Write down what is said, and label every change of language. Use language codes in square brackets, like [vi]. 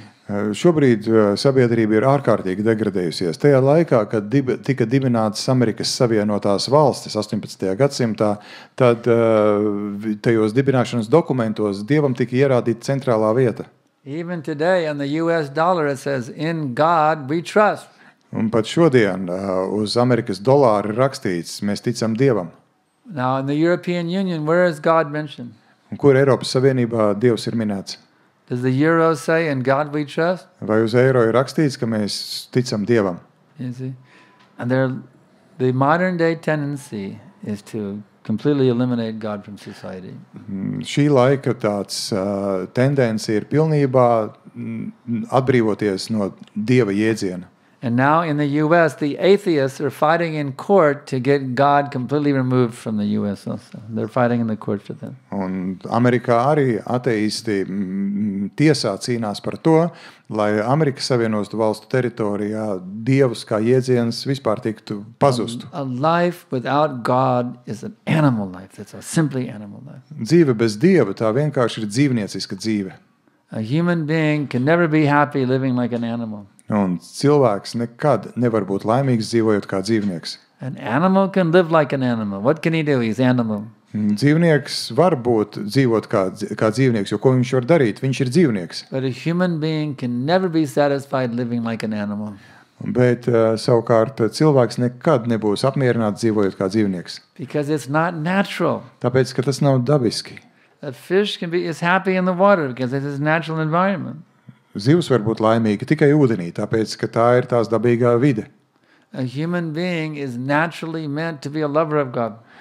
[lv] Šobrīd sabiedrība ir ārkārtīgi degradējusies. Tajā laikā, kad tika dibinātas Amerikas Savienotās valstis 18. gadsimtā, tad tajos dibināšanas dokumentos Dievam tika ierādīta centrālā vieta. [en] Even today on the US dollar it says, "In God we trust." [lv] Un pat šodien uz Amerikas dolāra ir rakstīts, mēs ticam Dievam. [en] Now in the European Union, where is God mentioned? [lv] Un kur Eiropas Savienībā Dievs ir minēts? [en] Does the euro say, "In God we trust"? [lv] Vai uz eiro ir rakstīts, ka mēs ticam Dievam? [en] You see? And the modern day tendency is to completely eliminate God from society. [lv] Šī laika tāds tendence ir pilnībā atbrīvoties no Dieva jēdziena. [en] And now in the US, the atheists are fighting in court to get God completely removed from the US also. They're fighting in the court for that. [lv] Un Amerikā arī ateisti tiesā cīnās par to, lai Amerikas Savienotu valstu teritorijā Dievs kā jēdziens vispār tiktu pazustu. [en] A life without God is an animal life. That's a simply animal life. [lv] Dzīve bez Dieva tā vienkārši ir dzīvnieciska dzīve. [en] A human being can never be happy living like an animal. [lv] Un cilvēks nekad nevar būt laimīgs dzīvojot kā dzīvnieks. [en] An animal can live like an animal. What can he do? He's animal. [lv] Dzīvnieks var dzīvot kā dzīvnieks, jo ko viņš var darīt? Viņš ir dzīvnieks. [en] But a human being can never be satisfied living like an animal. [lv] Bet savukārt cilvēks nekad nebūs apmierināts dzīvojot kā dzīvnieks. [en] Because it's not natural. [lv] Tāpēc, ka tas nav dabiski. [en] A fish is happy in the water because it's his natural environment. [lv] Zivs var būt laimīga tikai ūdenī, tāpēc, ka tā ir tās dabīgā vide. [en] A human being is naturally meant to be a lover of God.